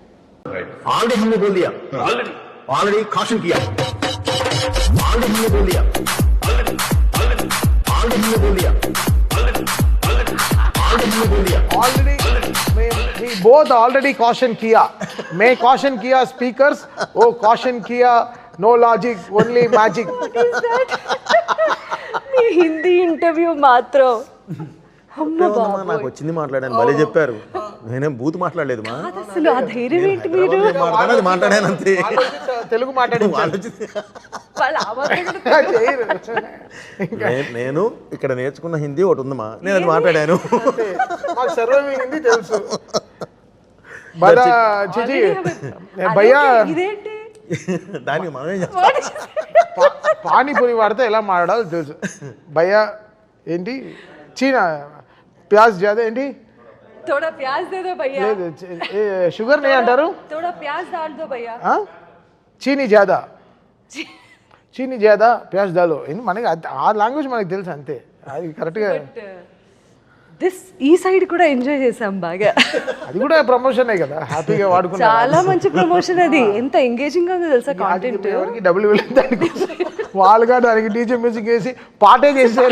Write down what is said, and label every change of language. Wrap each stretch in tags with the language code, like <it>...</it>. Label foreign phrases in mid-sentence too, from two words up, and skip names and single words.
<hi>ऑलरेडी caution किया, ऑलरेडी हमने बोल दिया, ऑलरेडी हमने बोल दिया,</hi> <en>we both already caution किया. मैं caution किया speakers, वो caution किया no logic, only magic. What is that?</en> <te>మీ హిందీ ఇంటర్వ్యూ మాత్రం నాకు వచ్చింది మాట్లాడాను, భలే చెప్పారు. నేనేం బూత్ మాట్లాడలేదు మా, అసలు ఆ ధైర్యం ఏంటి? మీరు మాట్లాడాను అంతే, తెలుగు మాట్లాడి. నేను ఇక్కడ నేర్చుకున్న హిందీ ఒకటి ఉందమ్మా, నేను అది మాట్లాడాను. హిందీ తెలుసు భయ్యా. దానికి మనమే చేస్తాం. పానీపూరి వాడితే ఎలా మాట్లాడాలో తెలుసు. భయ్యా ఏంటి</te> <hi>चीना प्याज ज्यादा</hi> <te>ఏంటి</te> <hi>थोड़ा प्याज दे दो भैया,</hi> <te>లేదు షుగర్ నే అంటారు.</te> <hi>थोड़ा प्याज डाल दो भैया. चीनी ज़्यादा चीनी ज़्यादा प्याज़ डालो</hi> <te>మనకి ఆ లాంగ్వేజ్ మనకి తెలుసు అంతే, అది కరెక్ట్గా ఈ సైడ్ కూడా ఎంజాయ్ చేసాం బాగా. అది కూడా ప్రమోషనే కదా, హ్యాపీగా వాడుకున్నాం. చాలా మంచి ప్రమోషన్ అది. ఎంత ఎంగేజింగ్ గా ఉందో తెలుసా కాంటెంట్. ఎవరికి డబ్బులు వెళ్ళింది దానికి, వాళ్ళుగా దానికి డీజే మ్యూజిక్ వేసి పాటే చేశారు.</te>